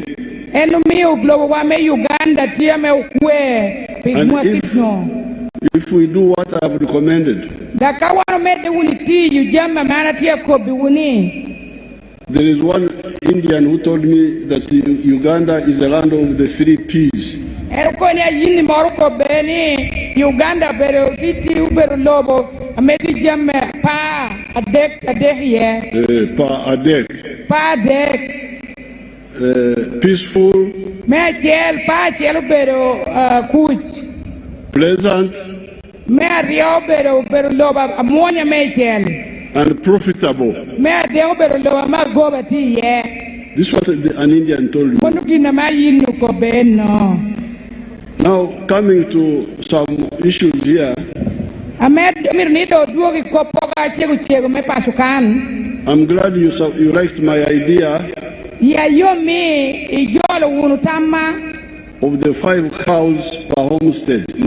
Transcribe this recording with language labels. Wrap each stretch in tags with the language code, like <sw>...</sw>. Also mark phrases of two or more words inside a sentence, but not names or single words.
<en>And if we do what I have recommended, there is one Indian who told me that Uganda is the land of the 3 P's.</en> <ach>Uganda pero titi ubero lobo ameti jamme pa adek ye pa adek peaceful me chel pa chel ubero kuch</ach> <en>pleasant</en> <ach>me rio ubero lobo amonya me chel</ach> <en>and profitable</en> <ach>me de ubero lobo ma goba ti ye.</ach> <en>This is what an Indian told me.</en> <ach>Monukina ma yinu ko beno.</ach> <en>Now, coming to some issues here, I'm glad you liked my idea of the 5 cows per homestead.</en>